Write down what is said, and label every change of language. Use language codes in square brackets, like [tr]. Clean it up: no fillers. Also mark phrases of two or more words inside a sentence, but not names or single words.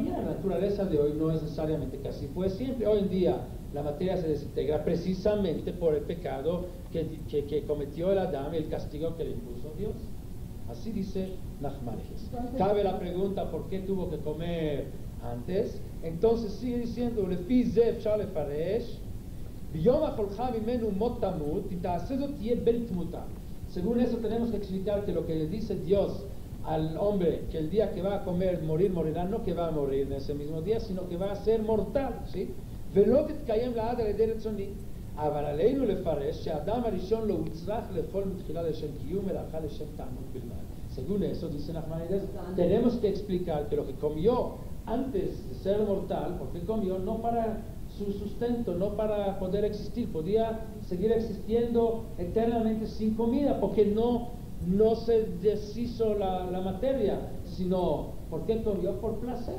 [es] La naturaleza de hoy no es necesariamente que así fue siempre. Hoy en día la materia se desintegra precisamente por el pecado que cometió el Adán y el castigo que le impuso Dios. Así dice Nachmanides. Cabe la pregunta, ¿por qué tuvo que comer antes? Entonces sigue diciendo, [he] לפי זה אפשר לפרש, ביום אכולך ממנו מות תמות, אם תעשה זאת תהיה בן תמותה. [es] Según eso tenemos que explicar que lo que le dice Dios al hombre, que el día que va a comer, morirá, no que va a morir en ese mismo día, sino que va a ser mortal, ¿sí? [he] ולא תתקיים לעד על ידי רצוני. אבל עלינו לפרש שהאדם הראשון לא הוצרך לאכול מתחילה לשם קיום, אלא אכל לשם תענוג בלבד. [es] Según eso, dice Nachmanides, tenemos que explicar que lo que comió antes de ser mortal, porque comió no para su sustento, no para poder existir, podía seguir existiendo eternamente sin comida, porque no se deshizo la materia, sino porque comió por placer.